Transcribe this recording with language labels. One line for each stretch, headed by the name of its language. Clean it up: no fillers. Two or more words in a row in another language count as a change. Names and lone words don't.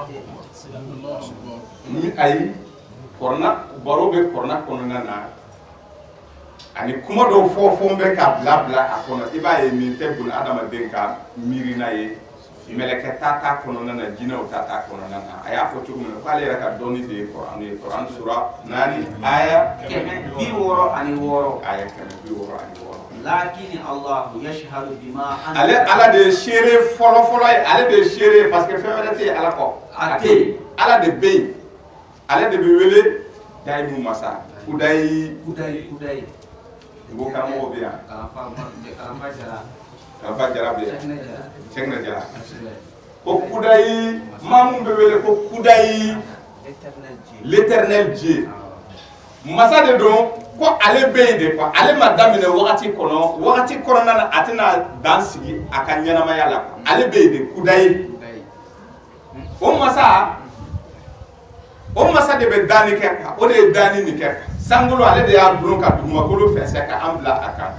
Bambara: ayi kɔrɔna baro bɛ kɔrɔna kɔnɔna na ani kuma dɔw fɔ bɛ ka bila a kɔnɔ i b'a ye nin tɛ buna adamaden ka miirina ye mɛlɛkɛ ta kɔnɔna na jinɛw ta kɔnɔna na a y'a fɔ cogo min na k'ale yɛrɛ ka dɔnni de ye kuran ye kuran sura 4 aya 166 aya 166
Arabic: لكن الله يشهد بما
Bambara: ala de ye seere fɔlɔ ye ale de ye seere
French: parce que
Bambara: fɛn wɛrɛ tɛ yen ala kɔ a tɛ yen ala de bɛ yen ale de bɛ wele dayimu masa kudayi i b'o karamɔgɔ bɛ yan Alpha Jara bɛ yan Sɛgɛnɛ Jara ko kudayi maa mun bɛ wele ko kudayi
French: l'éternel Dieu
Bambara: masa de don ko ale bɛ yen
French: de quoi
Bambara: ale ma daminɛ wagati kɔnɔna na a tɛna dan sigi a ka ɲɛnamaya la ale bɛ yen de kudayi o masa de bɛ danni kɛ kan o de ye danni nin kɛ kan sankolo ale de y'a dulon ka dugumakolo fɛnsɛ ka an bila a kan